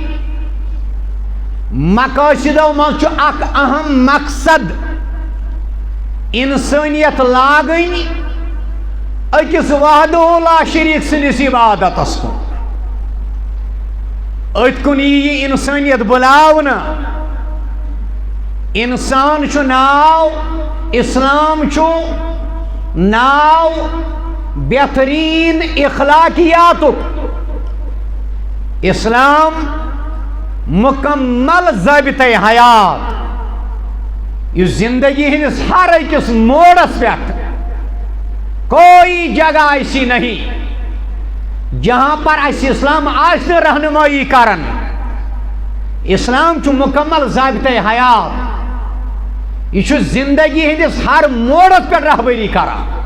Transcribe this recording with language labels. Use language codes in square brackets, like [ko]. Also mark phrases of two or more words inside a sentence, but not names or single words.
[ks] مقاصدو من چھو اک اہم مقصد انسانیت لاگن اکس وحدہ لا شریک سندس عبادتس کن ات کن یہ انسانیت بلاونا انسان چھو ناو اسلام چھو ناو بہترین اخلاقیاتک اسلام مکمل ضابطہ حیات یہ زندگی ہندس ہر اکس موڑس پہ [ur] کوئی جگہ ایسی نہیں جہاں پر ایسی [ks] اسلام آج رہنمائی کرن اسلام چھو مکمل ضابطہ حیات یہ زندگی ہندس ہر موڑس پہ رہبری کران،